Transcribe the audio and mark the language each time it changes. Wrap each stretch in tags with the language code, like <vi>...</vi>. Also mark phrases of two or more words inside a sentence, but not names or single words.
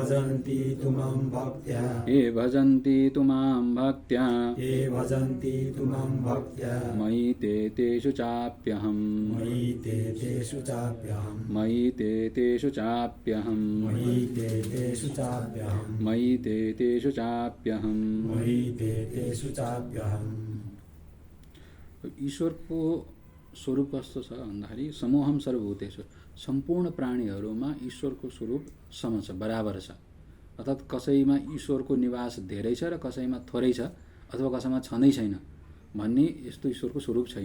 <sa>भजन्ति तु मां भक्त्या, मयि ते तेषु चाप्यहम्, मयि ते तेषु चाप्यहम्,</sa> <ne>ईश्वर को स्वरूप कस्तो छ भन्दाखेरि</ne> <sa>समूहम सर्वभूतेषु</sa> <ne>सम्पूर्ण प्राणीहरूमा ईश्वरको स्वरूप सम छ, बराबर छ। अर्थात् कसैमा ईश्वरको निवास धेरै छ र कसैमा थोरै छ अथवा कसैमा छँदै छैन भन्ने यस्तो ईश्वरको स्वरूप छैन।</ne>